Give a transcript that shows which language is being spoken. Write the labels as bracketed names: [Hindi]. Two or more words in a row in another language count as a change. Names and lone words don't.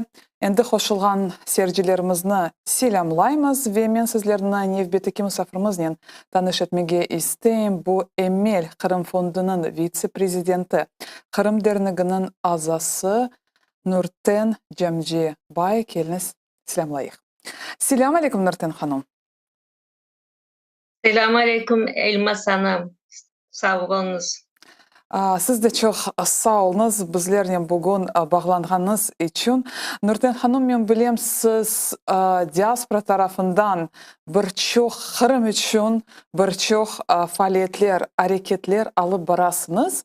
[Crimean Tatar] Endi hoşulgan seyircilerimizni selamlaymiz ve men sizlerni nevbetiki misafirimiz tanış etmege isteyim. Bu Emel Kırım Fondu'nun vitse-prezidenti, Kırım Derneği'nin azası Nurten Cemci Bay keliniz selamlayıq. Selam aleyküm Nurten Hanım. [Turkish] Selamun aleyküm Elmas Hanım. [Crimean Tatar] Sağ olunuz. [Turkish] Siz de çok sağ olunuz bizlerle bugün bağlandığınız için. [Crimean Tatar] Nurten Hanım, ben bileyim siz diaspora tarafından birçok Kırım için birçok faaliyetler, hareketler alıp barasınız.